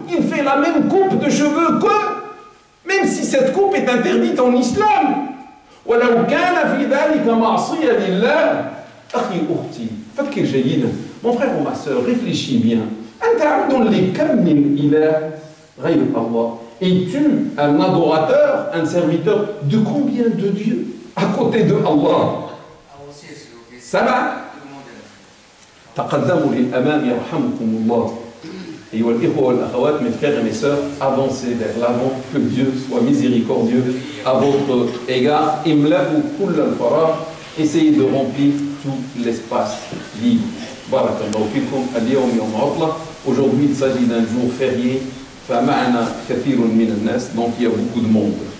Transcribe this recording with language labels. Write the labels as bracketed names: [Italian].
[French] Il fait la même coupe de cheveux qu'eux, même si cette coupe est interdite en islam. [Arabic] ولو كان في ذلك معصية لله. أخي أختي فكر جيدا. [French] Mon frère ou ma sœur, réfléchis bien. [Arabic] أنت عبد لكم من إله غير الله. [French] Es-tu un adorateur, un serviteur de combien de dieux à côté de Allah? [Arabic] سبعة. تقدموا للأمام يرحمكم الله. أيها الإخوة والأخوات, [French] mes frères et mes sœurs, avancez vers l'avant, que Dieu soit miséricordieux à votre égard. [Arabic] املأوا كل الفراغ. [French] Essayez de remplir tout l'espace libre. [Arabic] Barakallahu fikum. اليوم يوم عطلة. [French] Aujourd'hui, il s'agit d'un jour férié. [Arabic] فمعنا كثير من الناس, [French] donc il y a beaucoup de monde.